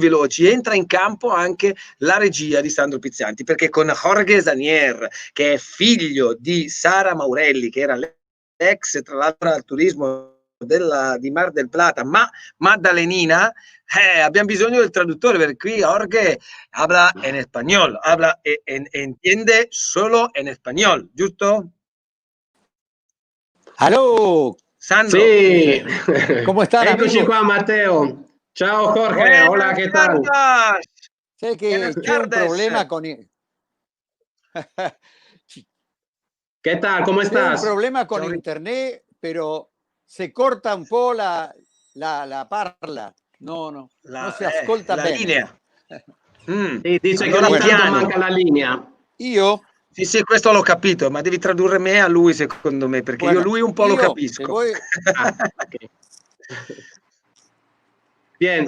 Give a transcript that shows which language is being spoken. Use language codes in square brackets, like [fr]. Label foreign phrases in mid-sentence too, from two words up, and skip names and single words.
[it] Entra in campo anche la regia di Sandro Pizzanti, perché con Jorge Zanier, che è figlio di Sara Maurelli, che era l'ex, tra l'altro, al turismo di Mar del Plata, ma Maddalenina, abbiamo bisogno del traduttore, perché qui Jorge [es] habla en español, habla entiende solo en español, [it] ¿giusto? [es] Aló, Sandro. Sí. ¿Cómo están, [it] Eccoci [es] amigos? [it] qua, Matteo. Ciao Jorge, [es] Buenas hola, ¿qué tal? tardes. Sé que Buenas [it] c'è un [es] tardes. [it] problema con... [es] ¿Qué tal? ¿Cómo [it] C'è un [es] estás? [it] problema con Ciao. internet, [es] pero se corta [it] un po' la parla. No si ascolta la bene. linea. Sì, dice Allora, che ogni tanto piano. manca la linea. Io? Sì, questo l'ho capito, ma devi tradurre me a lui, secondo me, perché io lui un po' lo capisco. [es] Okay. Bien,